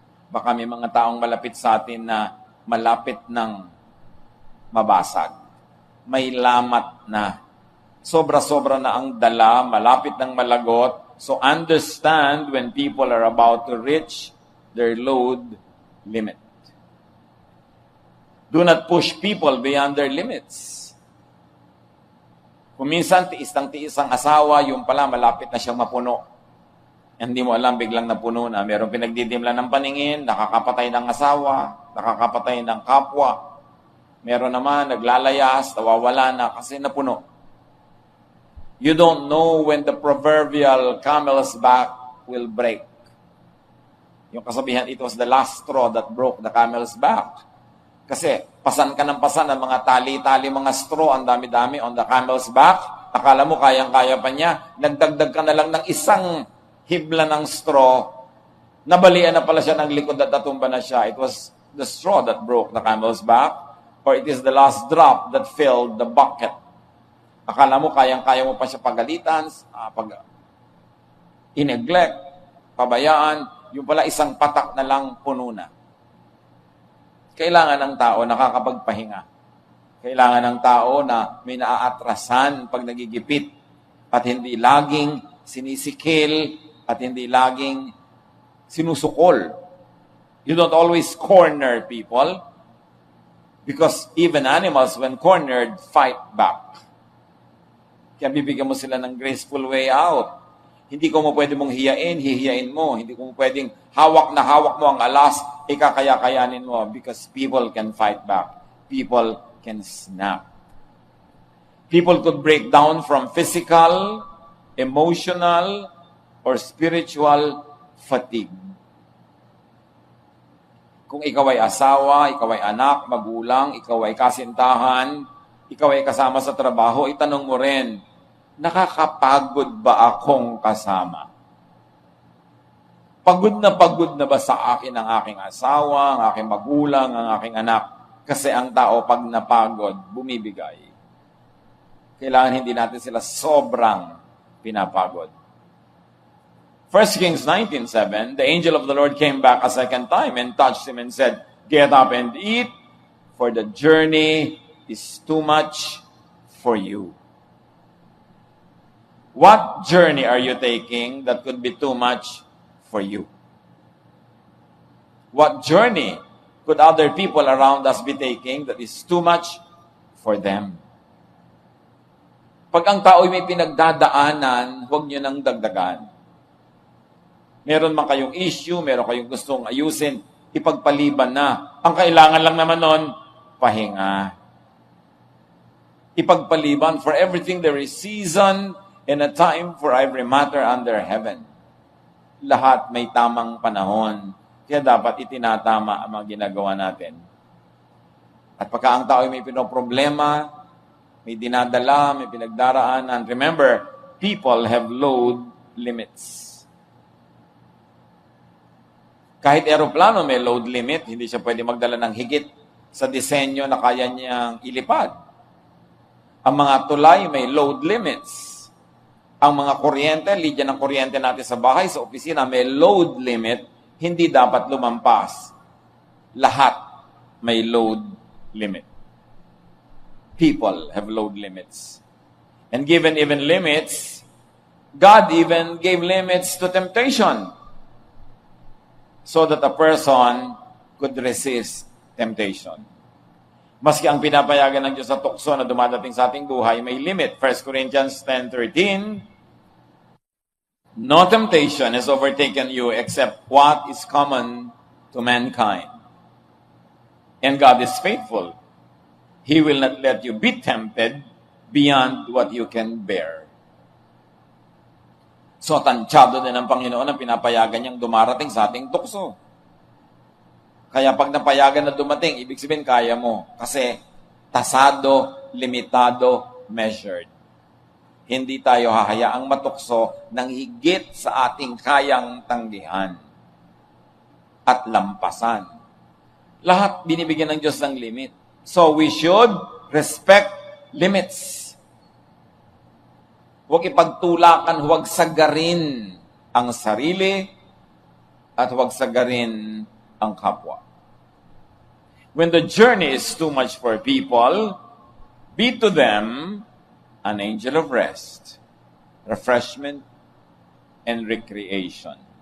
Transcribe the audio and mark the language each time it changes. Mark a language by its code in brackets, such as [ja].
[tl] Baka may mga taong malapit sa atin na malapit ng mabasag. May lamat na. Sobra-sobra na ang dala, malapit ng malagot. [en] So understand when people are about to reach their load limit. Do not push people beyond their limits. [tl] Kung minsan, tiis ang asawa, yung pala malapit na siyang mapuno. Hindi mo alam, biglang napuno na. Merong pinagdidimlan ng paningin, nakakapatay ng asawa, nakakapatay ng kapwa. Meron naman, naglalayas, nawawala na kasi napuno. [en] You don't know when the proverbial camel's back will break. [tl] Yung kasabihan, [en] it was the last straw that broke the camel's back. [tl] Kasi pasan ka ng pasan ng mga tali-tali, mga straw, ang dami-dami [en] on the camel's back. [tl] Akala mo kayang-kaya pa niya. Nagdagdag ka na lang ng isang hibla ng straw, nabalian na pala siya ng likod at natumba na siya. [en] It was the straw that broke the camel's back, or it is the last drop that filled the bucket. [tl] Akala mo, kayang-kaya mo pa siya pagalitan, i-neglect, pabayaan, yung pala isang patak na lang puno na. Kailangan ng tao nakakapagpahinga. Kailangan ng tao na may naaatrasan pag nagigipit at hindi laging sinisikil at hindi laging sinusukol. [en] You don't always corner people because even animals, when cornered, fight back. [tl] Kaya bibigyan mo sila ng [en] graceful way out. [tl] Hindi ko mo pwede mong hihiyain mo. Hindi ko mo pwedeng hawak na hawak mo ang alas, ikakaya-kayanin mo [en] because people can fight back. People can snap. People could break down from physical, emotional, or spiritual fatigue. [tl] Kung ikaw ay asawa, ikaw ay anak, magulang, ikaw ay kasintahan, ikaw ay kasama sa trabaho, itanong mo rin, nakakapagod ba akong kasama? Pagod na ba sa akin ang aking asawa, ang aking magulang, ang aking anak? Kasi ang tao pag napagod, bumibigay. Kailangan hindi natin sila sobrang pinapagod. [en] 1 Kings 19:7, the angel of the Lord came back a second time and touched him and said, "Get up and eat, for the journey is too much for you." What journey are you taking that could be too much for you? What journey could other people around us be taking that is too much for them? [tl] Pag ang tao ay may pinagdadaanan, huwag nyo nang dagdagan. Meron man kayong issue, meron kayong gustong ayusin, ipagpaliban na. Ang kailangan lang naman nun, pahinga. [en] Ipagpaliban, for everything there is season and a time for every matter under heaven. [tl] Lahat may tamang panahon. Kaya dapat itinatama ang mga ginagawa natin. At pagka ang tao ay may pinoproblema, may dinadala, may pinagdaraanan, [en] remember, people have load limits. [tl] Kahit eroplano may load limit, hindi siya pwede magdala ng higit sa disenyo na kaya niyang ilipad. Ang mga tulay may load limits. Ang mga kuryente, linya ng kuryente natin sa bahay, sa opisina, may load limit, hindi dapat lumampas. Lahat may load limit. [en] People have load limits. And given even limits, God even gave limits to temptation so that a person could resist temptation. [tl] Maski ang pinapayagan ng Diyos sa tukso na dumadating sa ating buhay, may limit. [en] 1 Corinthians 10:13, "No temptation has overtaken you except what is common to mankind. And God is faithful. He will not let you be tempted beyond what you can bear." [tl] So, tansyado din ng Panginoon ang pinapayagan niyang dumarating sa ating tukso. Kaya pag napayagan na dumating, ibig sabihin kaya mo. Kasi tasado, limitado, measured. Hindi tayo hahayaang matukso ng higit sa ating kayang tanggihan at lampasan. Lahat binibigyan ng Diyos ng limit. [en] So we should respect limits. [tl] Huwag ipagtulakan, huwag sagarin ang sarili at huwag sagarin ang kapwa. [en] When the journey is too much for people, be to them an angel of rest, refreshment, and recreation.